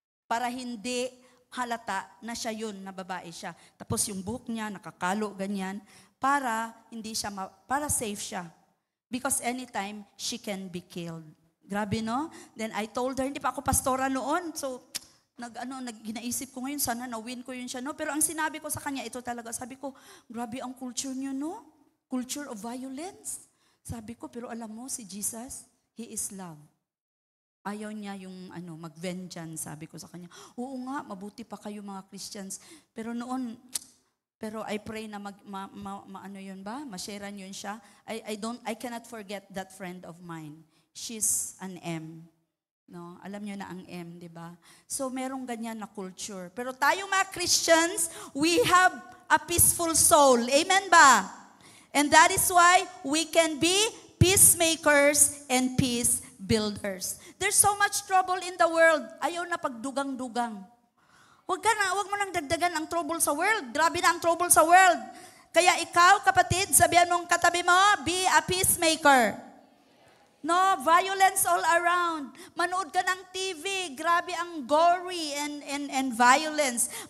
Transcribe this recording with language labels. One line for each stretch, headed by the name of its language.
Filipino: Para hindi halata na siya yun, na babae siya. Tapos yung buhok niya, nakakalo, ganyan. Para hindi siya, para safe siya.
English: Because anytime, she can be killed.
Filipino: Grabe, no?
English: Then I told her,
Filipino: hindi pa ako pastora noon. So, ginaisip ko ngayon, sana na-win ko yun siya, no? Pero ang sinabi ko sa kanya, ito talaga, sabi ko, grabe ang culture niyo, no?
English: Culture of violence.
Filipino: Sabi ko, pero alam mo, si Jesus,
English: He is love.
Filipino: Ayaw niya yung mag-vengeance, sabi ko sa kanya. Oo nga, mabuti pa kayo mga Christians. Pero noon,
English: I pray
Filipino: na ma-sharean yun siya.
English: I cannot forget that friend of mine. She's an M.
Filipino: No, alam niyo na ang M, di ba? So merong ganyan na culture. Pero tayo mga Christians,
English: we have a peaceful soul.
Filipino: Amen ba?
English: And that is why we can be peacemakers and peace builders. There's so much trouble in the world.
Cebuano: Ayaw na pagdugang-dugang.
Filipino: Huwag mo nang dagdagan ang trouble sa world. Grabe na ang trouble sa world. Kaya ikaw, kapatid, sabihan mong katabi mo,
English: be a peacemaker. No, violence all around.
Filipino: Manood ka ng TV, grabe ang
English: gory and violence.